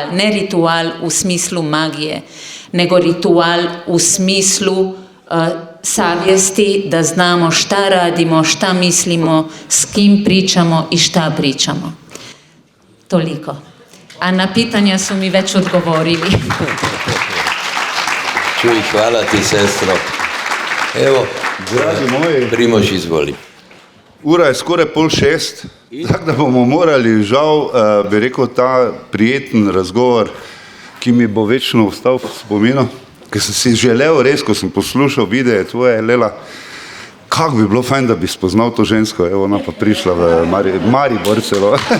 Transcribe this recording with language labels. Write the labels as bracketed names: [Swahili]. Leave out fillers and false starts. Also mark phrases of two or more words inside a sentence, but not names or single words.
[Bosnian] Ne ritual u smislu magije, nego ritual u smislu savjesti da znamo šta radimo, šta mislimo, s kim pričamo i šta pričamo. Toliko. A na pitanja su mi već odgovorili. Čuj, hvala ti, sestro. Evo, [Slovenian] Dragi moji, Primož, izvoli. ura je skoraj 5:30, tako da bomo morali, žal, bi rekel, ta prijeten razgovor, ki mi bo večno ostal v spominu, ker sem si želel res, ko sem poslušal videe tvoje, Lela, kako bi bilo fajn, da bi spoznal to žensko, evo, ona pa prišla v Maribor celo.